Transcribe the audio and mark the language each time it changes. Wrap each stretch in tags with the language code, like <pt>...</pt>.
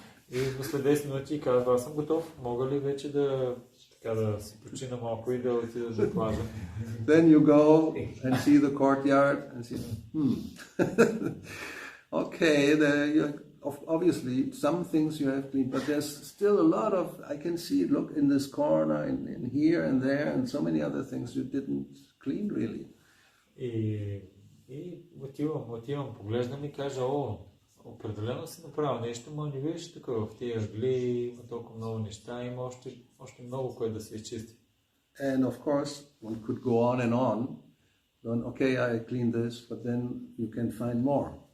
<bg>И след 10 минути казва, аз съм готов, мога ли вече да си почина малко и да отида до плажа?</bg> <en>Then you go and see the courtyard and see, okay, obviously some things you have cleaned, but there's still a lot of, I can see, look, in this corner, in here and there, and so many other things you didn't clean really.</en> <bg>И отивам, поглеждам и кажа, определено си направил нещо, но не виж тук в тия ъгли, има толкова много неща, има още много което да се изчисти.</bg> <en>And of course, one could go on, then, okay, I cleaned this, but then you can find more.</en>